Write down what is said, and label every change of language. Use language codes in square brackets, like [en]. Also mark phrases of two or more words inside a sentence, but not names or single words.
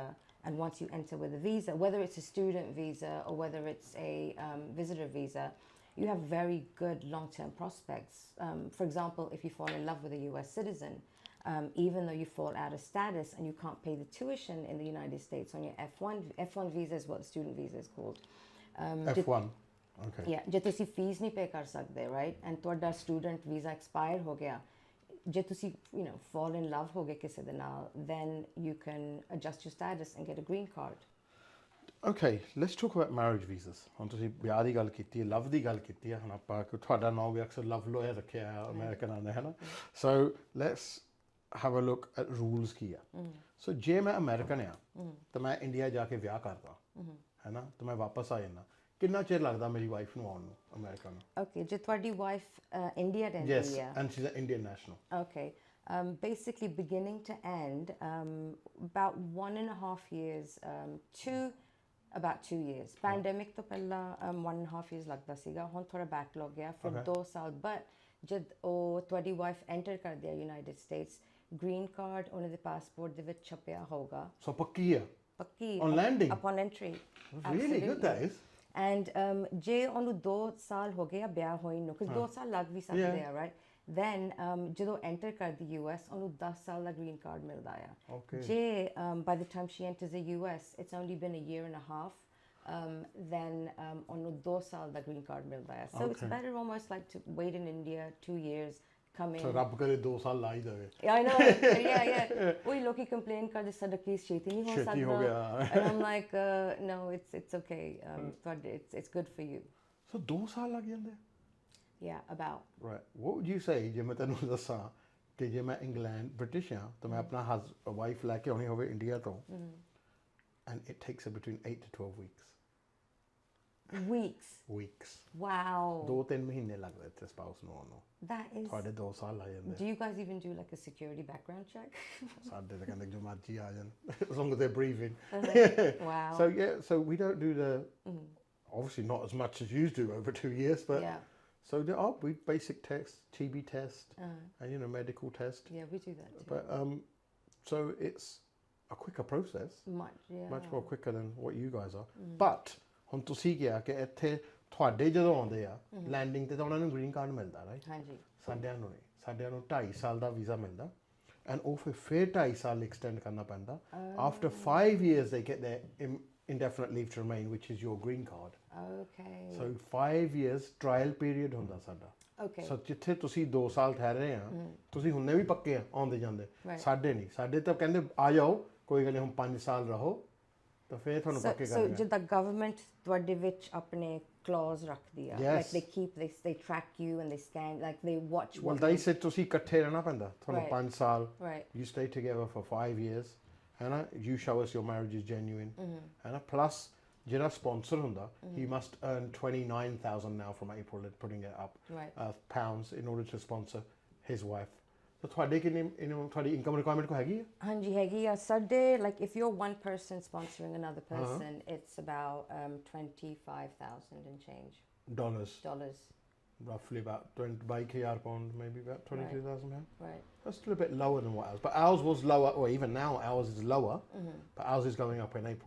[en] And once you enter with a visa, whether it's a student visa or whether it's a visitor visa, you have very good long-term prospects. For example, if you fall in love with a US citizen, even though you fall out of status and you can't pay the tuition in the United States on your F1 visa is what the student visa is called. F1. Okay. Yeah, [pa] ਜੇ ਤੁਸੀਂ ਫੀਸ ਨਹੀਂ ਪੇ ਕਰ ਸਕਦੇ, [en] right? And [pa] ਤੁਹਾਡਾ [en] student visa expire [pa] ਹੋ ਗਿਆ, ਜੇ ਤੁਸੀਂ [en] fall in love [pa] ਹੋ ਗਏ ਕਿਸੇ ਦੇ ਨਾਲ, [en] then you can adjust your status and get a green card. Okay, let's talk about marriage visas. [pa] ਹੁਣ ਤੁਸੀਂ ਵਿਆਹ ਦੀ ਗੱਲ ਕੀਤੀ ਹੈ, ਲਵ ਦੀ ਗੱਲ ਕੀਤੀ ਹੈ, ਹੁਣ ਆਪਾਂ ਤੁਹਾਡਾ ਨਾਮ ਵੀ ਅਕਸਰ [en] love lawyer [pa] ਰੱਖਿਆ ਹੈ ਅਮਰੀਕਨ ਆਉਂਦੇ ਹੈ ਨਾ. [en] So let's have a look at rules [pa] ਕੀ ਆ. So ਜੇ ਮੈਂ ਅਮਰੀਕਨ ਆ ਤਾਂ ਮੈਂ ਇੰਡੀਆ ਜਾ ਕੇ ਵਿਆਹ ਕਰਦਾ ਹੈ ਨਾ, ਤਾਂ ਮੈਂ ਵਾਪਸ ਆ ਜਾਂਦਾ, ਕਿੰਨਾ ਚਿਰ ਲੱਗਦਾ ਮੇਰੀ ਵਾਈਫ ਨੂੰ ਆਉਣ ਨੂੰ ਅਮਰੀਕਾ ਨੂੰ? Okay, ਜੇ ਤੁਹਾਡੀ wife ਇੰਡੀਆ ਰਹਿੰਦੀ ਹੈ? [en] Yes, and she's an Indian national. Okay, basically beginning to end, about 1.5 years to about 2 years. [pa] Pandemic ਤੋਂ ਪਹਿਲਾਂ 1.5 years ਲੱਗਦਾ ਸੀਗਾ, ਹੁਣ ਥੋੜਾ backlog ਗਿਆ ਫਿਰ 2 ਸਾਲ. But ਜਦ ਉਹ ਤੁਹਾਡੀ [en] wife enter [pa] ਕਰਦੇ ਆ United States, [en] green card [pa] ਉਹਨਾਂ ਦੇ passport ਦੇ ਵਿੱਚ ਛਪਿਆ ਹੋਗਾ. So ਪੱਕੀ ਆ? ਪੱਕੀ. [en] On landing? Upon entry. Really good that is. [pa] And ਜੇ ਉਹਨੂੰ 2 ਸਾਲ ਹੋ ਗਏ ਆ ਵਿਆਹ ਹੋਈ ਨੂੰ, because 2 ਸਾਲ ਲੱਗ ਵੀ ਸਕਦੇ ਆ, [en] right? [pa] Then ਜਦੋਂ enter ਕਰਦੀ US, ਉਹਨੂੰ 10 ਸਾਲ ਦਾ [en] green card [pa] ਮਿਲਦਾ ਆ. [en] ਜੇ by the time she enters the US, it's only been a year and a half, then [pa] ਉਹਨੂੰ 2 ਸਾਲ ਦਾ [en] green card [pa] ਮਿਲਦਾ ਆ. [en] So it's better almost like to wait in India 2 years, come in. So [pa] ਰੱਬ ਕਰੇ 2 ਸਾਲ ਲਾ ਹੀ ਦੇਵੇ. [en] I know. Yeah. [pa] ਉਹੀ ਲੋਕੀ complain ਕਰਦੇ ਸਾਡਾ ਕੇਸ ਛੇਤੀ ਨਹੀਂ ਹੋ ਸਕਦਾ. ਛੇਤੀ ਹੋ ਗਿਆ. [en] And I'm like, no, it's okay. It's good for you. [pa] So 2 ਸਾਲ ਲੱਗ ਜਾਂਦੇ? [en] Yeah, about. Right. What would you say [pa] ਜੇ ਮੈਂ ਤੈਨੂੰ ਦੱਸਾਂ ਕਿ ਜੇ ਮੈਂ ਇੰਗਲੈਂਡ ਬ੍ਰਿਟਿਸ਼ ਹਾਂ ਤਾਂ ਮੈਂ ਆਪਣਾ ਵਾਈਫ ਲੈ ਕੇ ਆਉਣੀ ਹੋਵੇ ਇੰਡੀਆ ਤੋਂ, [en] and it takes her between 8 to 12 weeks. Weeks. Wow. [pa] 2-3 ਮਹੀਨੇ ਲੱਗਦੇ ਇੱਥੇ ਸਪਾਊਸ ਨੂੰ ਆਉਣ ਨੂੰ. [en] That is. [pa] ਤੁਹਾਡੇ 2 ਸਾਲ ਲੱਗ ਜਾਂਦੇ. [en] Do you guys even do like a security background check? [pa] ਸਾਡੇ ਤਾਂ ਕਹਿੰਦੇ ਜੋ ਮਰਜ਼ੀ ਆ ਜਾਣ, [en] as long as they're breathing. Wow. So we don't do the, obviously not as much as you do over 2 years, but so there are basic tests, TB test, and medical test. Yeah, we do that too. But so it's a quicker process. Much more quicker than what you guys are. [pa] But ਹੁਣ ਤੁਸੀਂ ਕਿਹਾ ਕਿ ਇੱਥੇ ਤੁਹਾਡੇ ਜਦੋਂ ਆਉਂਦੇ ਆ ਲੈਂਡਿੰਗ ਤੇ ਤਾਂ ਉਹਨਾਂ ਨੂੰ [en] green card [pa] ਮਿਲਦਾ, ਰਾਈਟ? ਹਾਂਜੀ. ਸਾਡਿਆਂ ਨੂੰ ਨਹੀਂ, ਸਾਡਿਆਂ ਨੂੰ 2.5 ਸਾਲ ਦਾ ਵੀਜ਼ਾ ਮਿਲਦਾ, ਐਂਡ ਉਹ ਫਿਰ 2.5 ਸਾਲ ਐਕਸਟੈਂਡ ਕਰਨਾ ਪੈਂਦਾ. [en] After 5 years they get their indefinite leave to remain, which is your green card. Okay. [pa] So [en] 5 years trial period [pa] ਹੁੰਦਾ ਸਾਡਾ. [en] Okay. [pa] So ਜਿੱਥੇ ਤੁਸੀਂ 2 ਸਾਲ ਠਹਿਰੇ ਆ, ਤੁਸੀਂ ਹੁੰਨੇ ਵੀ ਪੱਕੇ ਆ ਆਉਂਦੇ ਜਾਂਦੇ, ਸਾਡੇ ਨਹੀਂ, ਸਾਡੇ ਤਾਂ ਕਹਿੰਦੇ ਆ ਜਾਓ ਕੋਈ ਗੱਲ ਨਹੀਂ, ਹੁਣ 5 ਸਾਲ ਰਹੋ ਤਾਂ ਫਿਰ ਤੁਹਾਨੂੰ ਪੱਕੇ ਕਰ ਦੇਣਗੇ. So ਜਿੱਦਾਂ ਗਵਰਨਮੈਂਟ ਤੁਹਾਡੇ ਵਿੱਚ ਆਪਣੇ clause ਰੱਖਦੀ ਆ, [en] like they track you and they scan, like they watch what. Well, they said [pa] ਤੁਸੀਂ ਇਕੱਠੇ ਰਹਿਣਾ ਪੈਂਦਾ ਤੁਹਾਨੂੰ 5 ਸਾਲ. [en] Right. You stay together for 5 years, ਹੈਨਾ, you show us your marriage is genuine, [pa] ਹੈਨਾ, plus ਜਿਹੜਾ sponsor ਹੁੰਦਾ, [en] he must earn 29,000 now from April, they're putting it up, pounds in order to sponsor his wife. [pa] So ਤੁਹਾਡੇ ਕਿੰਨੀ ਤੁਹਾਡੀ [en] income requirement [pa] ਕੋ ਹੈਗੀ ਹੈ? ਹਾਂਜੀ ਹੈਗੀ ਆ ਸਾਡੇ, [en] like if you're one person sponsoring another person, it's about 25,000 and change. Dollars. Roughly about 22,000 pounds, maybe about 22,000 pounds. Right. That's still a bit lower than what ours, but ours was lower, or even now ours is lower, but ours is going up in April.